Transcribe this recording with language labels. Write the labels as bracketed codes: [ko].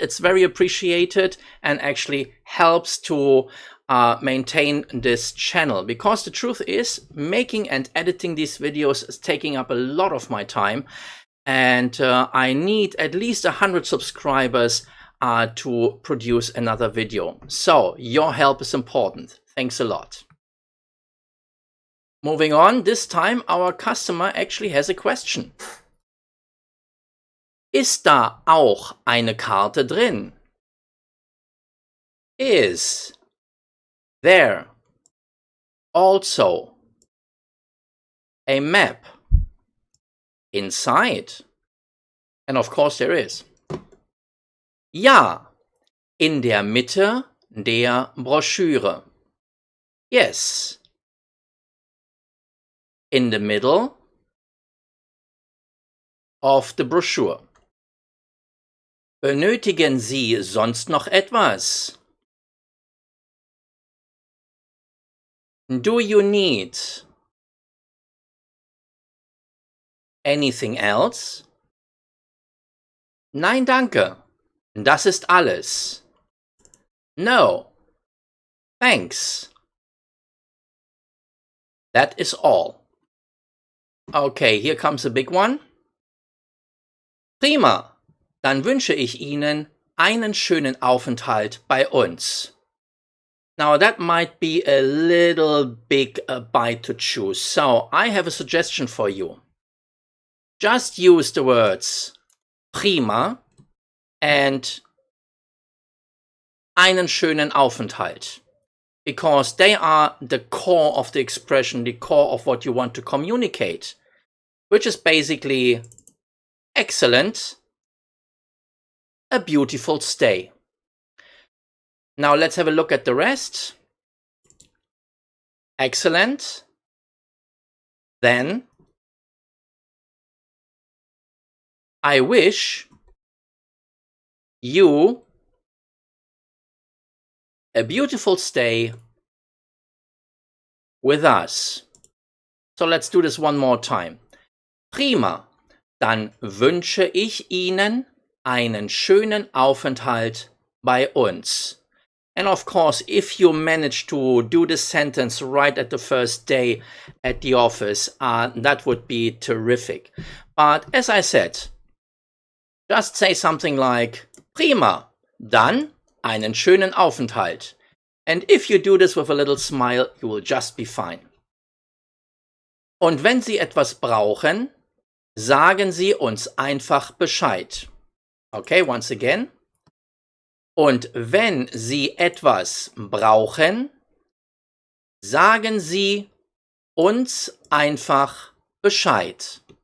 [en] It's very appreciated and actually helps to maintain this channel, because the truth is, making and editing these videos is taking up a lot of my time, and I need at least 100 subscribers to produce another video. So your help is important. Thanks a lot. Moving on, this time our customer actually has a question. [de] Ist da auch eine Karte drin? [en] Is there also a map inside? And of course there is. [de] Ja, in der Mitte der Broschüre. [en] Yes. In the middle of the brochure. [de] Benötigen Sie sonst noch etwas? [en] Do you need anything else? [de] Nein, danke. Das ist alles. [en] No. Thanks. That is all. Okay, here comes a big one. [de] Prima. Dann wünsche ich Ihnen einen schönen Aufenthalt bei uns. [en] Now that might be a little big bite to choose, so I have a suggestion for you. Just use the words prima and [de] einen schönen Aufenthalt, [en] because they are the core of the expression, the core of what you want to communicate, which is basically excellent, a beautiful stay. Now let's have a look at the rest. Excellent. Then I wish you a beautiful stay with us. So let's do this one more time. [de] Prima. Dann wünsche ich Ihnen einen schönen Aufenthalt bei uns. [en] And of course, if you manage to do this sentence right at the first day at the office, that would be terrific. But as I said, just say something like, [de] Prima, dann einen schönen Aufenthalt. [en] And if you do this with a little smile, you will just be fine. [de] Und wenn Sie etwas brauchen, sagen Sie uns einfach Bescheid. [en] Okay, once again. [de] Und wenn Sie etwas brauchen, sagen Sie uns einfach Bescheid.